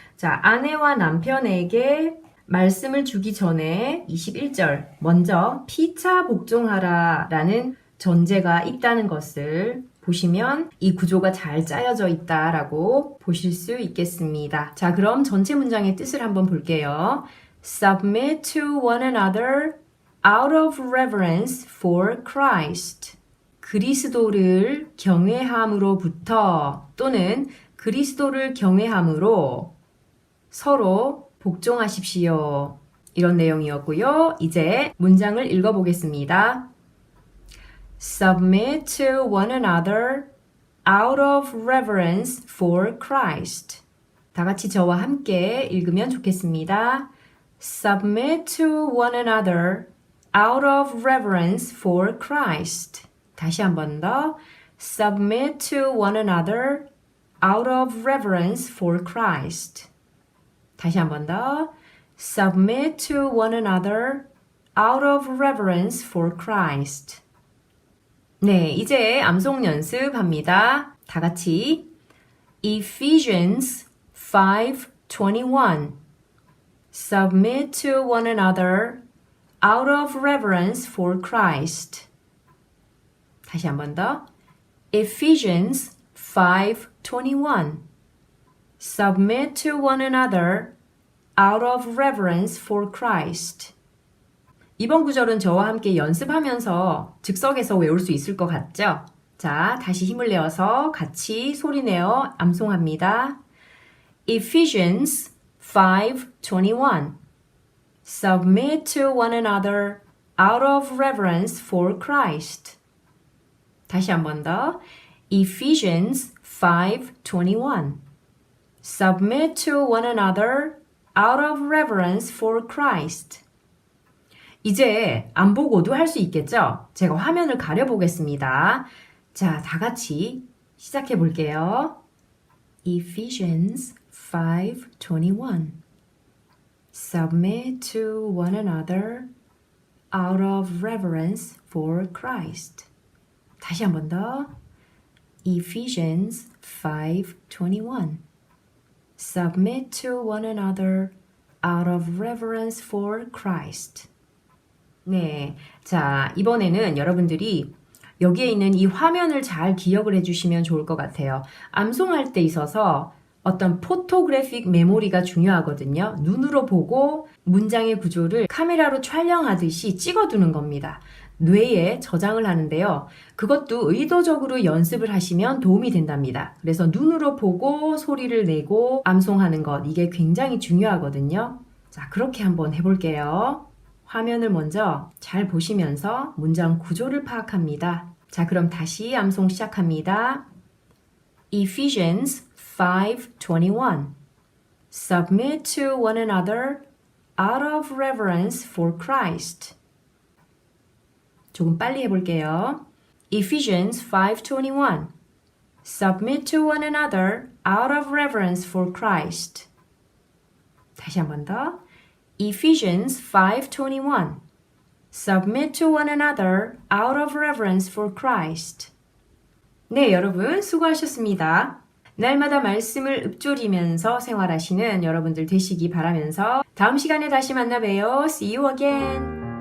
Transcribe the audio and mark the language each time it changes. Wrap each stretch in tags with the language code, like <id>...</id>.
<ko>자, 아내와 남편에게 말씀을 주기 전에 21절 먼저 피차 복종하라 라는 전제가 있다는 것을 보시면 이 구조가 잘 짜여져 있다라고 보실 수 있겠습니다. 자, 그럼 전체 문장의 뜻을 한번 볼게요.</ko> <en>Submit to one another out of reverence for Christ.</en> <ko>그리스도를 경외함으로부터 또는 그리스도를 경외함으로 서로 복종하십시오. 이런 내용이었고요. 이제 문장을 읽어보겠습니다.</ko> <en>Submit to one another out of reverence for Christ.</en> <ko>다 같이 저와 함께 읽으면 좋겠습니다.</ko> <en>Submit to one another out of reverence for Christ.</en> <ko>다시 한 번 더.</ko> <en>Submit to one another out of reverence for Christ.</en> <ko>다시 한 번 더.</ko> <en>Submit to one another out of reverence for Christ.</en> <ko>네, 이제 암송 연습합니다. 다 같이</ko> <en>Ephesians 5:21 Submit to one another out of reverence for Christ.</en> <ko>다시 한 번 더.</ko> <en>Ephesians 5:21 Submit to one another out of reverence for Christ.</en> <ko>이번 구절은 저와 함께 연습하면서 즉석에서 외울 수 있을 것 같죠? 자, 다시 힘을 내어서 같이 소리내어 암송합니다.</ko> <en>Ephesians 5:21 Submit to one another out of reverence for Christ.</en> <ko>다시 한 번 더.</ko> <en>Ephesians 5:21 Submit to one another out of reverence for Christ.</en> <ko>이제 안 보고도 할 수 있겠죠? 제가 화면을 가려보겠습니다. 자, 다 같이 시작해 볼게요.</ko> <en>Ephesians 5:21 Submit to one another out of reverence for Christ.</en> <ko>다시 한 번 더.</ko> <en>Ephesians 5:21 Submit to one another out of reverence for Christ.</en> <ko>네, 자, 이번에는 여러분들이 여기에 있는 이 화면을 잘 기억을 해주시면 좋을 것 같아요. 암송할 때 있어서 어떤 포토그래픽 메모리가 중요하거든요. 눈으로 보고 문장의 구조를 카메라로 촬영하듯이 찍어두는 겁니다. 뇌에 저장을 하는데요. 그것도 의도적으로 연습을 하시면 도움이 된답니다. 그래서 눈으로 보고 소리를 내고 암송하는 것, 이게 굉장히 중요하거든요. 자, 그렇게 한번 해볼게요. 화면을 먼저 잘 보시면서 문장 구조를 파악합니다. 자, 그럼 다시 암송 시작합니다.</ko> <en>Ephesians 5:21 Submit to one another out of reverence for Christ.</en> <ko>조금 빨리 해볼게요.</ko> <en>Ephesians 5:21 Submit to one another out of reverence for Christ.</en> <ko>다시 한 번 더.</ko> <en>Ephesians 5:21 Submit to one another out of reverence for Christ.</en> <ko>네, 여러분 수고하셨습니다. 날마다 말씀을 읊조리면서 생활하시는 여러분들 되시기 바라면서 다음 시간에 다시 만나 봬요.</ko> <en>See you again.</en>